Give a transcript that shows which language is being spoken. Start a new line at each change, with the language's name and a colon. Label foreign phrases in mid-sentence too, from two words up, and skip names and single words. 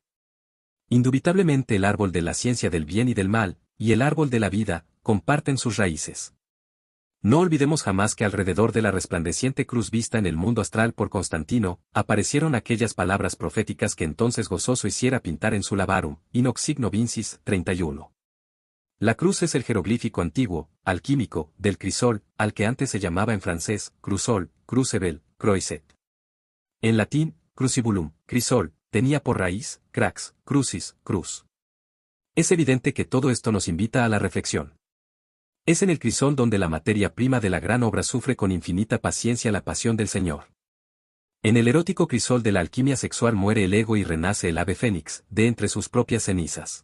Spanish: Indubitablemente el árbol de la ciencia del bien y del mal, y el árbol de la vida, comparten sus raíces. No olvidemos jamás que alrededor de la resplandeciente cruz vista en el mundo astral por Constantino, aparecieron aquellas palabras proféticas que entonces gozoso hiciera pintar en su labarum,
Latin: Inox signo vincis,
Spanish: 31. La cruz es el jeroglífico antiguo, alquímico, del crisol, al que antes se llamaba en francés,
French: crusol, crucebel, croiset.
Spanish: En latín, crucibulum, crisol, tenía por raíz,
Latin: crax, crucis,
Spanish: cruz. Es evidente que todo esto nos invita a la reflexión. Es en el crisol donde la materia prima de la gran obra sufre con infinita paciencia la pasión del Señor. En el erótico crisol de la alquimia sexual muere el ego y renace el ave fénix, de entre sus propias cenizas.